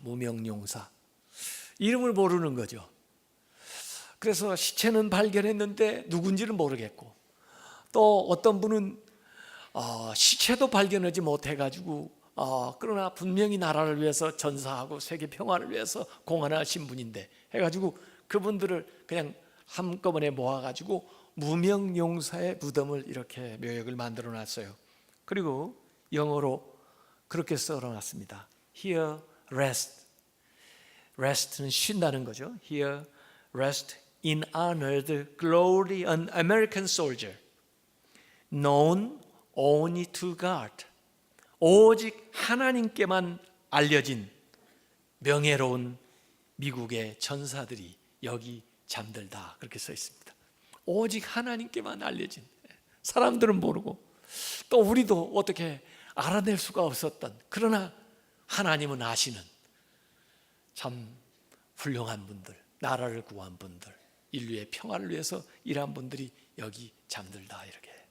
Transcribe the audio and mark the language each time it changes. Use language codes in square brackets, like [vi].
[ko] 무명용사, 이름을 모르는 거죠. 그래서 시체는 발견했는데 누군지는 모르겠고, 또 어떤 분은 시체도 발견하지 못해가지고 그러나 분명히 나라를 위해서 전사하고 세계 평화를 위해서 공헌하신 분인데 해가지고 그분들을 그냥 한꺼번에 모아가지고 무명용사의 무덤을 이렇게 묘역을 만들어 놨어요. 그리고 영어로 그렇게 써놨습니다. [en] Here rest. [ko] rest는 쉰다는 거죠. [en] Here rest in honored glory an American soldier known only to God. [ko] 오직 하나님께만 알려진 명예로운 미국의 전사들이 여기 잠들다, 그렇게 써 있습니다. 오직 하나님께만 알려진, 사람들은 모르고 또 우리도 어떻게 알아낼 수가 없었던, 그러나 하나님은 아시는 참 훌륭한 분들, 나라를 구한 분들, 인류의 평화를 위해서 일한 분들이 여기 잠들다, 이렇게.